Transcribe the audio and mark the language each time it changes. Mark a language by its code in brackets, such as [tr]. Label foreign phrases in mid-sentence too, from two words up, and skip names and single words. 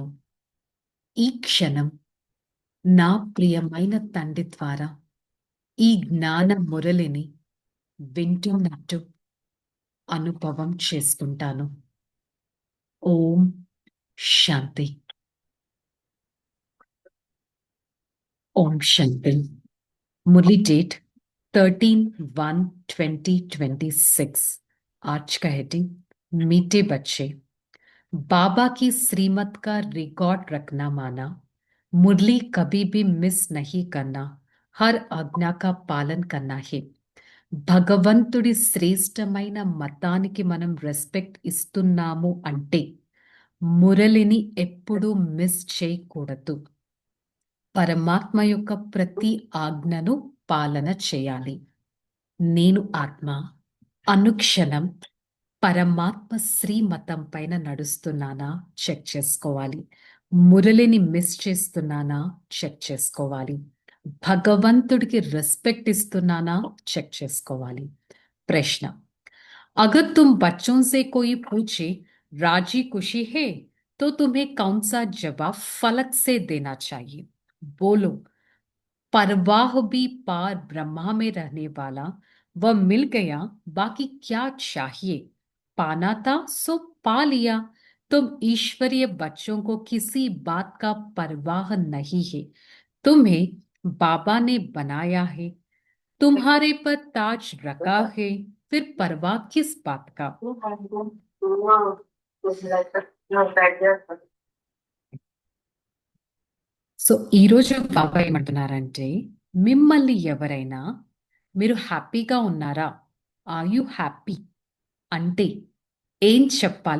[te] ఈ క్షణం నా ప్రియమైన తండ్రి ద్వారా ఈ జ్ఞాన మురళిని వింటున్నట్టు అనుభవం చేసుకుంటాను. ఓం శాంతి. ఓం శాంతి. [hi] मुरली डेट 13/1/2026। आज का हेडिंग मीठे बच्चे। बाबा की श्रीमत का रिकॉर्ड रखना माना, मुरली कभी भी मिस नहीं करना, हर आज्ञा का पालन करना है। భగవంతుడి శ్రేష్టమైన మతానికి మనం రెస్పెక్ట్ ఇస్తున్నాము అంటే మురళిని ఎప్పుడూ మిస్ చేయకూడదు. పరమాత్మ యొక్క ప్రతి ఆజ్ఞను పాలన చేయాలి. నేను ఆత్మ అనుక్షణం పరమాత్మ శ్రీమతం పైన నడుస్తున్నానా చెక్ చేసుకోవాలి. మురళిని మిస్ చేస్తున్నానా చెక్ చేసుకోవాలి. భగవంతుడికి రెస్పెక్ట్ ఇస్తున్నానా చెక్ చేసుకోవాలి. ప్రశ్న: अगर तुम बच्चों से कोई पूछे राजी खुशी है तो तुम्हें कौन सा जवाब फलक से देना चाहिए? बोलो, परवाह भी पार ब्रह्मा में रहने वाला वह मिल गया, बाकी क्या चाहिए? पाना था सो पा लिया। तुम ईश्वरीय बच्चों को किसी बात का परवाह नहीं है। तुम्हें बाबा ने बनाया है, तुम्हारे पर ताज रखा है, फिर परवाह किस बात का? [te] సో ఈరోజు బాబా ఏమంటున్నారంటే, మిమ్మల్ని ఎవరైనా మీరు హ్యాపీగా ఉన్నారా, [en] are you happy [te] అంటే ఏం చెప్పాలి?